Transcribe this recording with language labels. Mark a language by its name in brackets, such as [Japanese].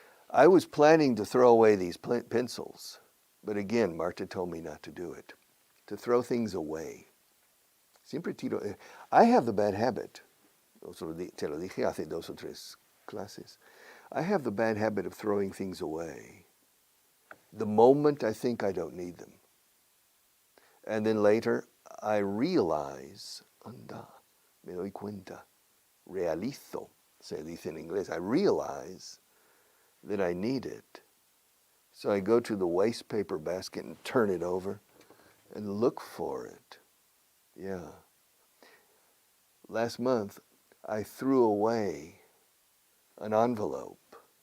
[English] I was planning to throw away these pencils, but again, Marta told me not to do it. To throw things away. [Spanish] Siempre tiro. [English] I have the bad habit. [Spanish] Te lo dije hace 2 o 3 clases. [English] I have the bad habit of throwing things away. The moment I think I don't need them. And then later, I realize, [Spanish] anda, me doy cuenta, realizo, se dice en inglés. [English] I realize that I need it. So I go to the waste paper basket and turn it over and look for it. Yeah. Last month, I threw away an envelope.